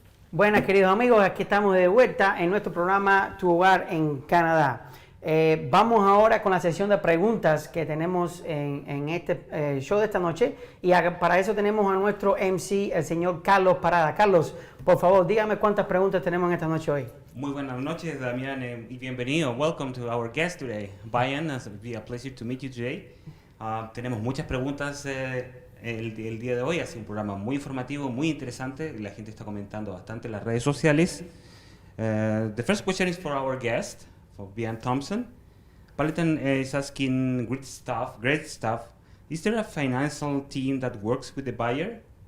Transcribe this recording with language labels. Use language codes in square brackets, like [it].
[es] Buenas, queridos amigos, aquí estamos de vuelta en nuestro programa Tu Hogar en Canadá. Vamos ahora con la sesión de preguntas que tenemos en este show de esta noche y para eso tenemos a nuestro MC, el señor Carlos Parada. Carlos, por favor, dígame cuántas preguntas tenemos en esta noche hoy. Muy buenas noches, Damián, y bienvenido. [en] Welcome to our guest today. Bain, it's be a pleasure to meet you today. [es] Tenemos muchas preguntas el día de hoy. Ha sido un programa muy informativo, muy interesante. La gente está comentando bastante en las redes sociales. [en] The first question is for our guest, for Damián Thomson. Paladin is asking, great stuff. Is there a financial team that works with the buyer?